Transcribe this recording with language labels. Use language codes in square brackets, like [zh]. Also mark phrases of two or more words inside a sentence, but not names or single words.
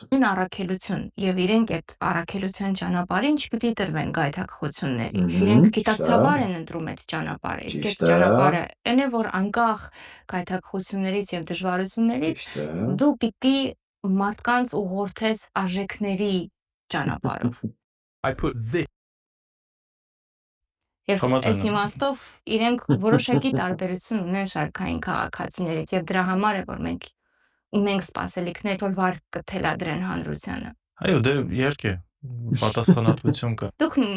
[hy] Նույն առաքելություն եւ իրենք այդ առաքելության ճանապարհին չպիտի տրվեն գայթակղությունների։ Իրենք գիտակցաբար են ընտրում այդ ճանապարհը, իսկ այդ ճանապարհը այն է, որ անկախ գայթակղություններից եւ դժվարություններից դու պիտի մարդկանց ուղղորդես արժեքների ճանապարհով։ [en] I put this [hy] Եվ այս իմաստով իրենք որոշակի տարբերություն ունեն շարքային քաղաքացիներից եւ դրա համար է որ մենք ունենք սպասելիքներ, որ վարկ կթելադրեն հանրությանը։ Այո, դե իհարկե պատասխանատվություն կա։ Դուք